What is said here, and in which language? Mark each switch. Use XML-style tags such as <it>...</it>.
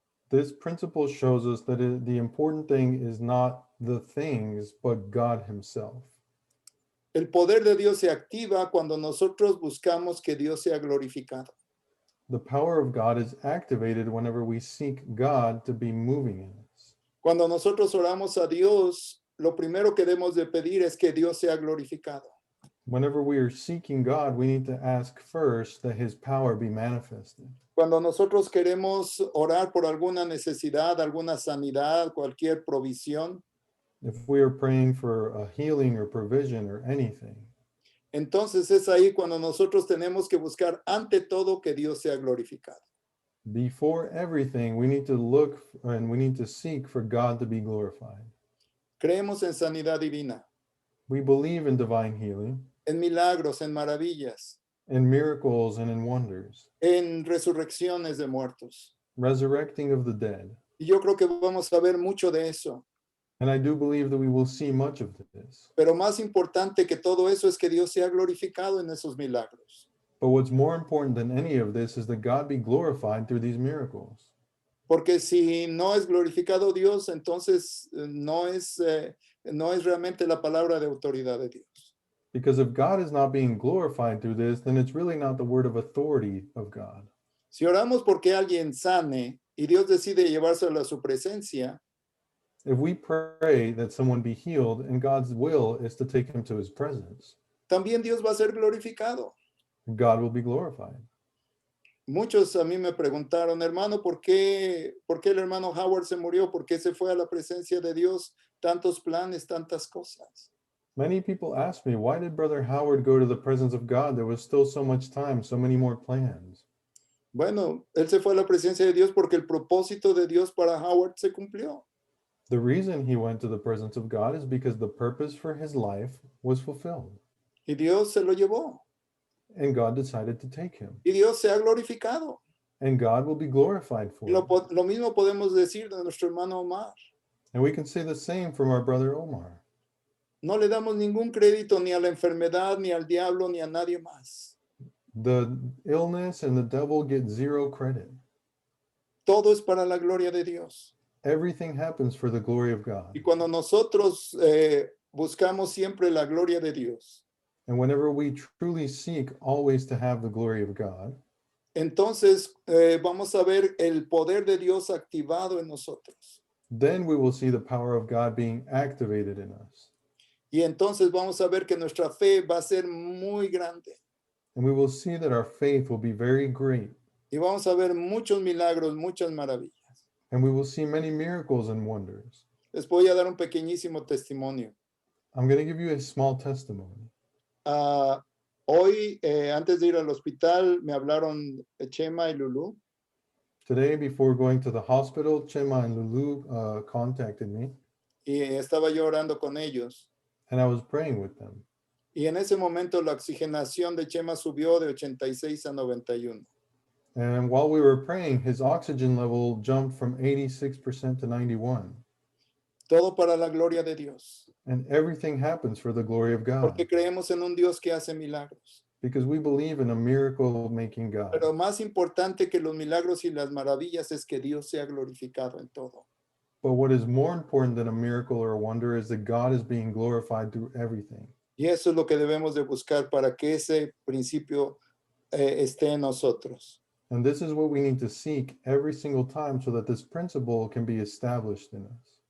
<en>This principle shows us that the important thing is not the things, but God Himself.</en> <es>El poder de Dios se activa cuando nosotros buscamos que Dios sea glorificado.</es> <en>The power of God is activated whenever we seek God to be moving in us.</en> <es>Cuando nosotros oramos a Dios, lo primero que debemos de pedir es que Dios sea glorificado.</es> <en>Whenever we are seeking God, we need to ask first that His power be manifested.</en> <es>Cuando nosotros queremos orar por alguna necesidad, alguna sanidad, cualquier provisión,</es> <en>If we are praying for a healing or provision or anything,</en> <es>entonces es ahí cuando nosotros tenemos que buscar ante todo que Dios sea glorificado.</es> <en>before everything, we need to look and we need to seek for God to be glorified.</en> <es>Creemos en sanidad divina,</es> <en>We believe in divine healing,</en> <es>en milagros, en maravillas,</es> <en>in miracles and in wonders,</en> <es>en resurrecciones de muertos.</es> <en>resurrecting of the dead.</en> <es>Y yo creo que vamos a ver mucho de eso.</es> <en>And I do believe that we will see much of this.</en> <es>Pero más importante que todo eso es que Dios sea glorificado en esos milagros.</es> <en>But what's more important than any of this is that God be glorified through these miracles.</en> <es>Porque si no es glorificado Dios, entonces no es realmente la palabra de autoridad de Dios.</es> <en>Because if God is not being glorified through this, then it's really not the word of authority of God.</en> <es>Si oramos porque alguien sane y Dios decide llevárselo a su presencia,</es> <en>If we pray that someone be healed and God's will is to take him to his presence,</en> <es>también Dios va a ser glorificado.</es> <en>God will be glorified.</en> <es>Muchos a mí me preguntaron, hermano, ¿por qué el hermano Howard se murió? ¿Por qué se fue a la presencia de Dios? Tantos planes, tantas cosas.</es> <en>Many people ask me, why did Brother Howard go to the presence of God? There was still so much time, so many more plans.</en> <es>Bueno, él se fue a la presencia de Dios porque el propósito de Dios para Howard se cumplió.</es> <en>The reason he went to the presence of God is because the purpose for his life was fulfilled,</en> <es>Y Dios se lo llevó.</es> <en>and God decided to take him,</en> <es>Y Dios se ha glorificado.</es> <en>and God will be glorified for</en> <es>Y</es> <en>it.</en> <es>lo mismo podemos decir de nuestro hermano Omar.</es> <en>And we can say the same from our brother Omar.</en> <es>No le damos ningún crédito ni a la enfermedad, ni al diablo, ni a nadie más.</es> <en>The illness and the devil get zero credit.</en> <es>Todo es para la gloria de Dios.</es> <en>Everything happens for the glory of God.</en> <es>Y cuando nosotros buscamos siempre la gloria de Dios,</es> <en>And whenever we truly seek always to have the glory of God,</en> <es>entonces vamos a ver el poder de Dios activado en nosotros.</es> <en>then we will see the power of God being activated in us.</en> <es>Y entonces vamos a ver que nuestra fe va a ser muy grande.</es> <en>And we will see that our faith will be very great.</en> <es>Y vamos a ver muchos milagros, muchas maravillas.</es> <en>And we will see many miracles and wonders.</en> <es>Les voy a dar un pequeñísimo testimonio.</es> <en>I'm going to give you a small testimony.</en> <es>Hoy, antes de ir al hospital, me hablaron Chema y Lulu.</es> <en>Today, before going to the hospital, Chema and Lulu contacted me,</en> <es>Y estaba yo orando con ellos.</es> <en>and I was praying with them.</en> <es>Y en ese momento la oxigenación de Chema subió de 86 a 91.</es> <en>And while we were praying, his oxygen level jumped from 86% to 91.</en> <es>Todo para la gloria de Dios.</es> <en>And everything happens for the glory of God,</en> <es>Porque creemos en un Dios que hace milagros.</es> <en>because we believe in a miracle-making God.</en> <es>Pero más importante que los milagros y las maravillas es que Dios sea glorificado en todo.</es> <en>But what is more important than a miracle or a wonder is that God is being glorified through everything.</en> <es>Y eso es lo que debemos de buscar para que ese principio esté en nosotros.</es> <en>And this is what we need to seek every single time so that this principle can be established in us.</en>